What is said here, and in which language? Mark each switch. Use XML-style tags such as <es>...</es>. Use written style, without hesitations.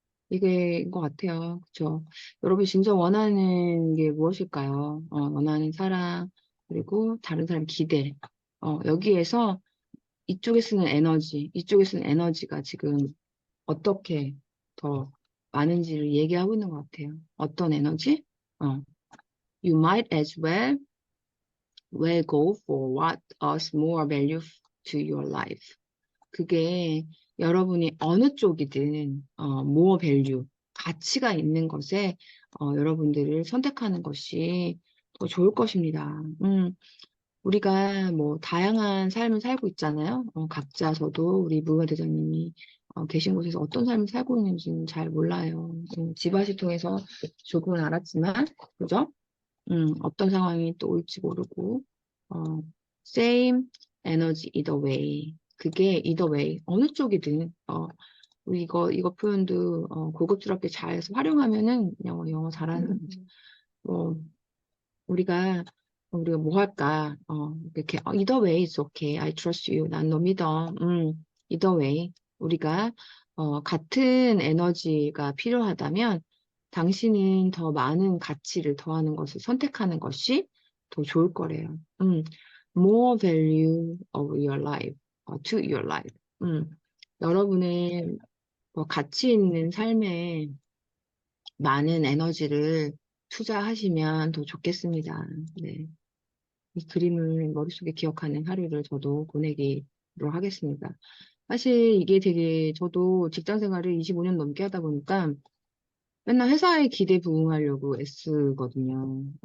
<ko>이게 것 같아요. 그쵸? 여러분이 진짜 원하는 게 무엇일까요? 원하는 사랑, 그리고 다른 사람 기대. 여기에서 이쪽에 쓰는 에너지, 이쪽에 쓰는 에너지가 지금 어떻게 더 많은지를 얘기하고 있는 것 같아요. 어떤 에너지?</ko> <en>You might as well go for what adds more value to your life.</en> <ko>그게 여러분이 어느 쪽이든</ko> <en>more value,</en> <ko>가치가 있는 것에 여러분들을 선택하는 것이 더 좋을 것입니다. 우리가 뭐 다양한 삶을 살고 있잖아요. 각자 저도 우리 무화대장님이 계신 곳에서 어떤 삶을 살고 있는지는 잘 몰라요. 지바시 통해서 조금은 알았지만, 그죠? 어떤 상황이 또 올지 모르고,</ko> <en>same energy either way.</en> <ko>그게</ko> <en>either way.</en> <ko>어느 쪽이든, 우리 이거 표현도, 고급스럽게 잘 활용하면은, 영어 잘하는, 뭐, 우리가 뭐 할까, 이렇게,</ko> <en>either way is okay. I trust you.</en> <ko>난 너 믿어.</ko> <en>either way.</en> <ko>우리가, 같은 에너지가 필요하다면, 당신은 더 많은 가치를 더하는 것을 선택하는 것이 더 좋을 거래요.</ko> <en>more value of your life, to your life.</en> <ko>여러분의 가치 있는 삶에 많은 에너지를 투자하시면 더 좋겠습니다. 네. 이 그림을 머릿속에 기억하는 하루를 저도 보내기로 하겠습니다. 사실 이게 되게 저도 직장 생활을 25년 넘게 하다 보니까 맨날 회사의 기대 부응하려고 애쓰거든요.</ko>